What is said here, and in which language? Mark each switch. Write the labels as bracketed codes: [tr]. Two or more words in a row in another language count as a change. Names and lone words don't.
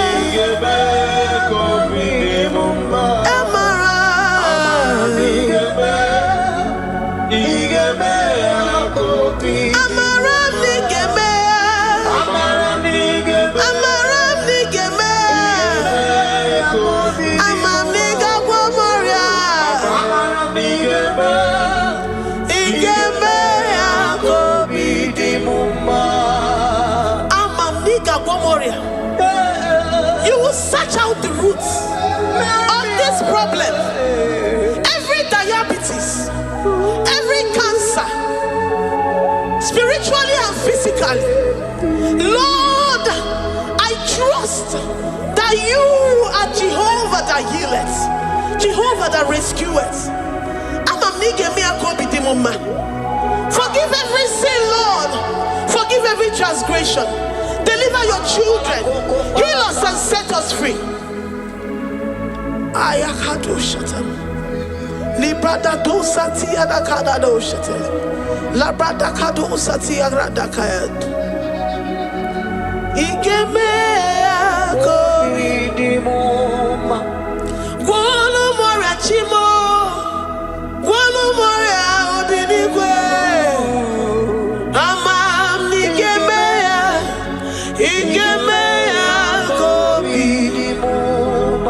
[en] Kobi Dimoma, Amara, Igeme Kobi, Amara Nigeme, Amara Nigeme, Amara Nigeme, Amam Niga Womoria, Amara Nigeme, Igeme Kobi Dimoma, Amam Niga Womoria. You will search out the roots of this problem. Every diabetes, every cancer, spiritually and physically. Lord, I trust that you are Jehovah that healeth, Jehovah that rescueth. Amam Nigeme Kobi Dimoma. Forgive every sin, Lord. Forgive every transgression. Deliver your children. Heal us and set us free. Ayakado shatam. Librada do sati adakada do shatam. Labrada kado sati agrada kayad. Igeme Kobi Dimoma. Guano mora chimo. Guano mora odinigwe. Amam Nigeme, Igeme Kobi Dimoma.